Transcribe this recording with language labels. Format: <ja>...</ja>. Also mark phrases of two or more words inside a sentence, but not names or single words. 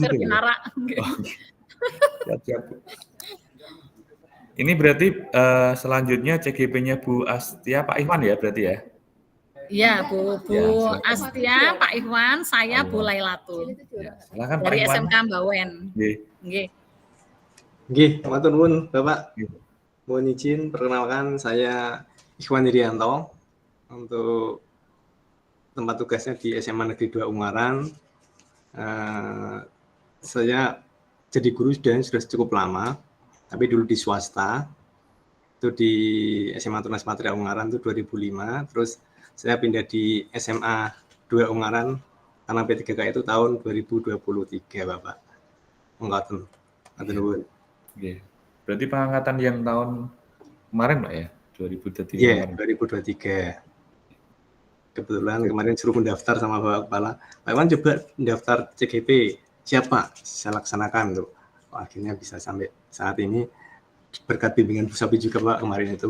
<id>mampir situ, Bu.</id> <jv>pinarak. Nggih.</jv> <id>Oh, siap, Bu. Ini berarti selanjutnya CGP-nya Bu Astia, Pak Iwan ya berarti ya? Iya, Bu Ya, silakan. Astia, Pak Iwan, saya Bu Lailatul. Ya, silakan Pak Dari Iwan. SMK Bawen.</id> <jv>Nggih. Nggih. Nggih, matur nuwun Bapak. Nggih.</jv> <id>Mohon izin perkenalkan saya Ikhwan Irianto untuk tempat tugasnya di SMA Negeri 2 Ungaran. Saya jadi guru sudah cukup lama, tapi dulu di swasta. Itu di SMA Tunas Material Ungaran itu 2005, terus saya pindah di SMA 2 Ungaran karena P3K itu tahun 2023, Bapak. Angkatan.</id> <jv>Matur nuwun. Nggih.</jv> <id>Berarti pengangkatan yang tahun kemarin, Pak ya? 2023 Iya, kemarin. 2023. Kebetulan kemarin suruh mendaftar sama Bapak Kepala. Pak Iwan coba mendaftar CGP. Siapa? Saya laksanakan tuh. Akhirnya bisa sampai saat ini berkat bimbingan Bu Sapi juga Pak kemarin itu.</id>